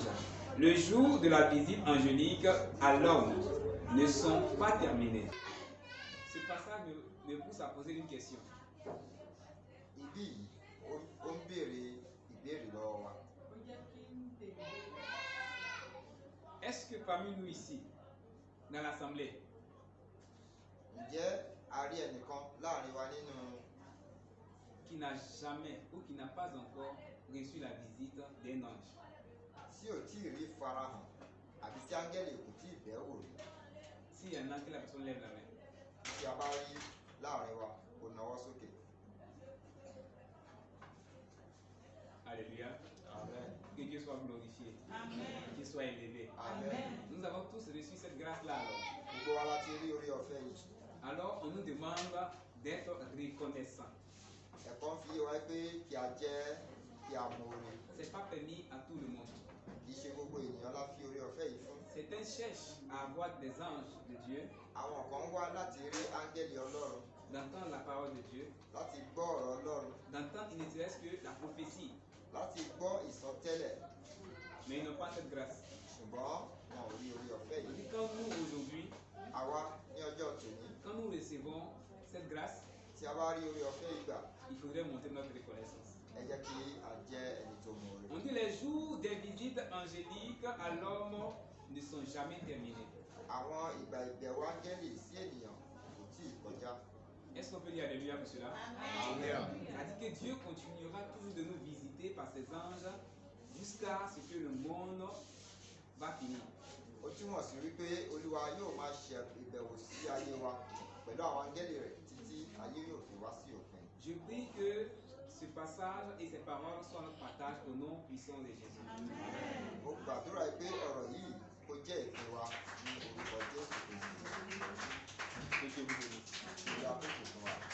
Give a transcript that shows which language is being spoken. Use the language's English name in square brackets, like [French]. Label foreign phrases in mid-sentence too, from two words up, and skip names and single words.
[French] Le jour de la visite angélique à l'homme ne sont pas terminés. Ce passage me pousse à poser une question. [Yoruba] Ibí yìí, ó ń béèrè ìbéèrè lọ́wọ́ wa. [French] Est-ce que parmi nous ici, dans l'assemblée, [Yoruba] Ǹjẹ́ a rí ẹnìkan láàrin wa nínú [French] qui n'a jamais ou qui n'a pas encore reçu la visite d'un ange? [Yoruba] tí ò tí ì rí farahàn àbí tí áńgẹ́lì kò tí ì bẹ̀ wò rí? [French] S'il y en a, que la personne lève la main. [Yoruba] Tí a bá rí láàrin wa, kò nawọ́ sókè. [French] Alléluia. Amen. Que Dieu soit glorifié. Amen. Qu'il soit élevé. Amen. Nous avons tous reçu cette grâce-là alors. [Yoruba] Gbogbo wa láti rí orí ọ̀fẹ́ yìí. [French] Alors, on nous demande d'être reconnaissants. [Yoruba] Ẹ̀kọ́ ń fi yé wa pé kí a jẹ́ kí a mọ oore. [French] Ce n'est pas permis à tout le monde. [Yoruba] Kì í ṣe gbogbo ènìyàn la fi orí ọ̀fẹ́ yìí fún. [French] Certains cherchent à avoir des anges de Dieu, [Yoruba] Àwọn kan wá láti rí áńgẹ́lì Ọlọ́run, [French] d'entendre la parole de Dieu, [Yoruba] láti gbọ́ ọ̀rọ̀ Ọlọ́run, [French] d'entendre il ne serait-ce que la prophétie, [Yoruba] láti gbọ́ ìsọtẹ́lẹ̀, [French] mais ils n'ont pas cette grâce. [Yoruba] ṣùgbọ́n wọn ò rí orí ọ̀fẹ́ [French] On [Yoruba] yìí. [French] dit quand nous aujourd'hui, [Yoruba] Àwa ní ọjọ́ tòní, [French] quand nous recevons cette grâce, [Yoruba] tí a bá rí orí ọ̀fẹ́ yìí gbà, [French] il faudrait montrer notre reconnaissance. [Yoruba] ẹ ẹ jẹ́ kí a jẹ́ ẹni tó mọ oore. [French] On dit les jours des visites angéliques à l'homme ne sont jamais terminés. [Yoruba] Àwọn ìgbà ìbẹ̀wò áńgẹ́lì sí ènìyàn kò tí ì kọjá. [French] Est-ce qu'on peut dire alléluia pour cela? Amen. Ça dit que Dieu continuera toujours de nous visiter par ses anges jusqu'à ce que le monde va finir. [Yoruba] Ó túmọ̀ sí wípé Olúwa yóò máa ṣe ìbẹ̀wò sí ayé wa pẹ̀lú àwọn áńgẹ́lì rẹ̀ títí ayé yóò fi wá sí òpin. [French] Je prie que ce passage et ces paroles soient notre partage au nom puissant de Jésus. [Yoruba] Mo gbàdúrà pé ọ̀rọ̀ yìí kó jẹ́ ìpín wa ní orúkọ Jésù Kristi. Olúwa kó kù fún wa.